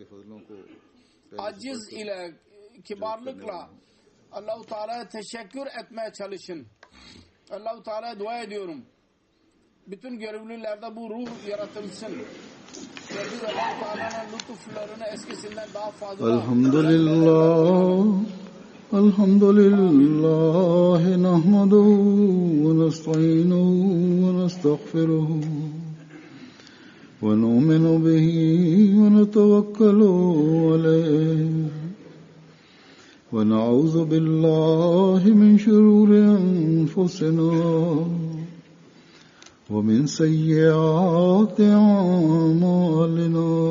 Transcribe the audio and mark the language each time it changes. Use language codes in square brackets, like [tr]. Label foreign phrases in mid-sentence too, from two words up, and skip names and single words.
[tr] Aciz ile, kibarlıkla Allah-u Teala'ya teşekkür etmeye çalışın. Allah-u Teala'ya dua ediyorum. Bütün görevlilerde bu ruh yaratılsın. Ve biz Allah-u Teala'nın lütuflarını eskisinden daha fazla [ar] Elhamdülillah الحمد لله نحمده ونستعينه ونستغفره ونؤمن به ونتوكل عليه ونعوذ بالله من شرور أنفسنا ومن سيئات أعمالنا